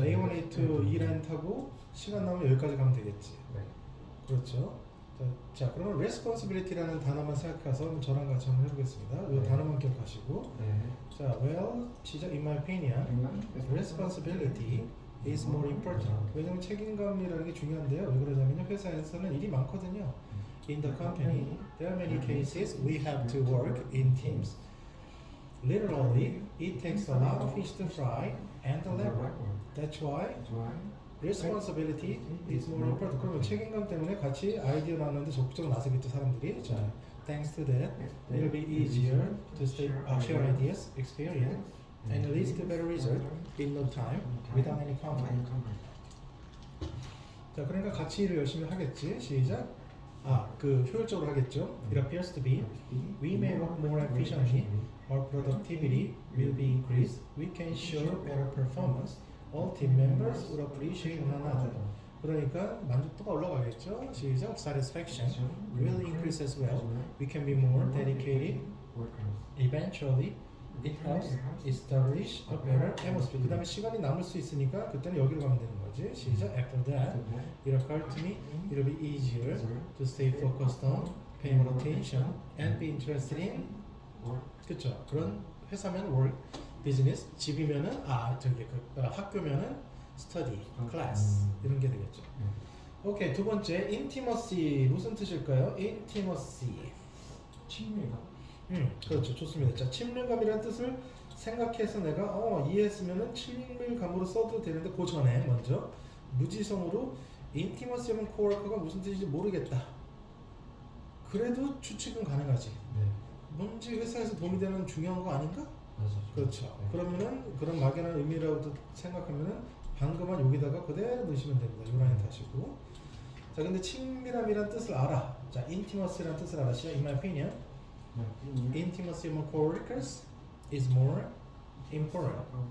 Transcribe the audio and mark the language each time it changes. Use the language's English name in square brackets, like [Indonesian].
[Korean] A1, A2 이 라인 타고 시간 나오면 여기까지 가면 되겠지. 네. 그렇죠. 자, 그러면 responsibility라는 단어만 생각해서 저랑 같이 한번 해보겠습니다. 이 네. 단어만 기억하시고. 네. 자, well, 시작. [English] In my opinion, responsibility is more important. [Korean] 왜냐면 책임감이라는 게 중요한데요. 왜 그러냐면요. 회사에서는 일이 많거든요. [English] In the company, there are many cases we have to work in teams. Literally, it takes a lot of fish to fry and the labor. That's why responsibility is more important. [Korean] 그러면 책임감 때문에 같이 아이디어 나누는데 적극적으로 나서겠죠, 사람들이. [English] 자, thanks to that, it will be easier to share ideas, experience, and lead to better result in no time without any conflict. [Korean] 자, 그러니까 같이 일을 열심히 하겠지. 시작. 그 효율적으로 하겠죠. [English] It appears to be we may work more efficiently, our productivity will be increased, we can show better performance, all team members would appreciate one another. [Korean] 그러니까 만족도가 올라가겠죠. 시작. [English] Satisfaction will increase as well. We can be more dedicated. Eventually, it helps establish a better atmosphere. [Korean] 그 다음에 시간이 남을 수 있으니까 그때는 여기로 가면 되는 거지. 시작. [English] After that, it occurred to me it will be easier to stay focused on, pay more attention, and be interested in. [Korean] 그렇죠. 그런 회사면 work, business, 집이면은 학교면은 study, class 이런 게 되겠죠. 오케이. 두 번째, intimacy 무슨 뜻일까요? intimacy. 친밀감. 그렇죠. 좋습니다. 자, 친밀감이라는 뜻을 생각해서 내가 이해했으면은 친밀감으로 써도 되는데 그 전에 먼저 무지성으로 intimacy면 coworker가 무슨 뜻인지 모르겠다. 그래도 추측은 가능하지. 네. 뭔지 회사에서 도움이 되는 중요한 거 아닌가? 맞아. 그렇죠. 네. 그러면은 그런 막연한 의미라고 생각하면은 방금은 여기다가 그대로 넣으시면 됩니다. 요 라인 타시고. 자, 근데 친밀함이란 뜻을 알아. 자, intimacy란 뜻을 알아. [English] 시작. In my opinion, intimacy among coworkers is more important.